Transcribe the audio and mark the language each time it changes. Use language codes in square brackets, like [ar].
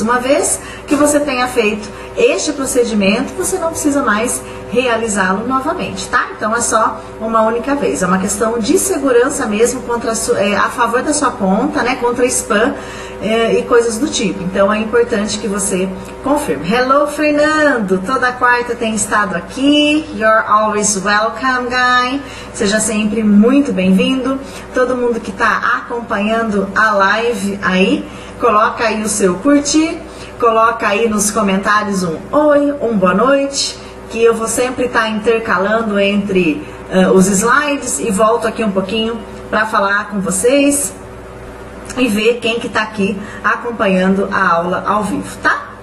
[pt] Uma vez que você tenha feito este procedimento, você não precisa mais realizá-lo novamente, tá? Então é só uma única vez. É uma questão de segurança mesmo contra a favor da sua conta, né? Contra spam e coisas do tipo. Então é importante que você confirme. [en] Hello, [pt] Fernando! Toda quarta tem estado aqui. [en] You're always welcome, guy. [pt] Seja sempre muito bem-vindo. Todo mundo que está acompanhando a live aí, coloca aí o seu curtir, coloca aí nos comentários um oi, um boa noite, que eu vou sempre estar intercalando entre os slides e volto aqui um pouquinho para falar com vocês e ver quem que está aqui acompanhando a aula ao vivo, tá?